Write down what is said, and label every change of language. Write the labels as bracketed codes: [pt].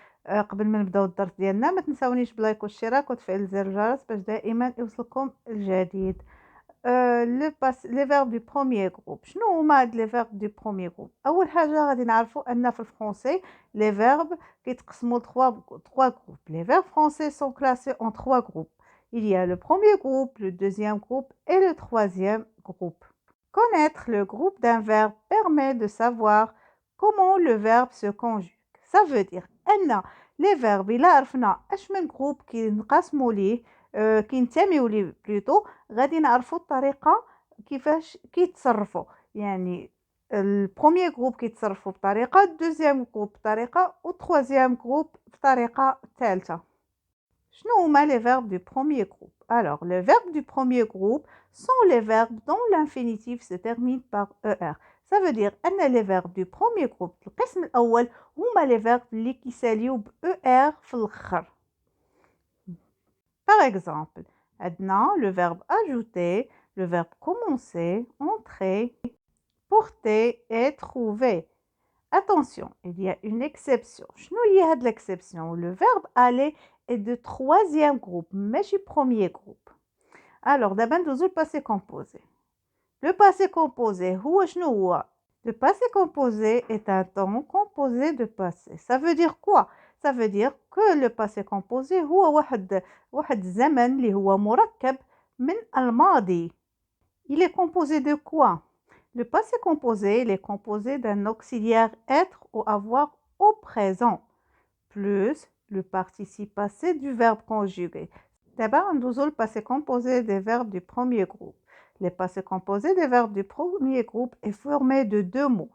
[ar] قبل ما نبداو الدرس ديالنا ما تنساونيش بلايك والاشتراك وتفعيل زر الجرس باش دائما يوصلكم الجديد. لي فيرب دو بروميير جروب، شنو هما هاد لي فيرب دو بروميير جروب؟ اول حاجه غادي نعرفوا ان في الفرنسي لي فيرب كيتقسموا 3 groupes. [fr] Les verbes français sont classés en 3 groupes. Il y a le premier groupe, le deuxième groupe et le troisième groupe. Connaître le groupe d'un verbe permet de savoir comment le verbe se conjugue. Ça veut dire [ar] أن les verbes إلا عرفنا اش من groupe كينقسموا ليه كينتميو ليه بلوتو، غادي نعرفوا الطريقة كيفاش كيتصرفوا. يعني البروميير جروب كيتصرفوا بطريقة، الدوزيام جروب بطريقة، والتروازيام جروب بطريقة ثالثة. شنو هما [fr] les verbes du premier groupe? Alors, les verbes du premier groupe sont les verbes dont l'infinitif se termine par ER. Ça veut dire أن les verbes du premier groupe [ar] القسم الأول هما [fr] les verbes [ar] اللي كيساليو ب [fr] ER [ar] في الآخر. [fr] Par exemple, [ar] عندنا [fr] le verbe ajouter, le verbe commencer, entrer, porter et trouver. Attention, il y a une exception. [ar] شنو هي هاد l'exception? [fr] Le verbe aller est de troisième groupe, [ar] ماشي [fr] premier groupe. Alors, [ar] دابا ندوزو [fr] passé composé. Le passé composé [ar] هو شنو هو؟ [fr] Le passé composé est un temps composé de passé. Ça veut dire quoi? Ça veut dire que le passé composé [ar] هو واحد الزمن اللي هو مركب من الماضي. [fr] Il est composé de quoi? Le passé composé, il est composé d'un auxiliaire être ou avoir au présent, plus le participe passé du verbe conjugué. D'abord, on doit le passé composé des verbes du premier groupe. Le passé composé des verbes du premier groupe est formé de 2 mots.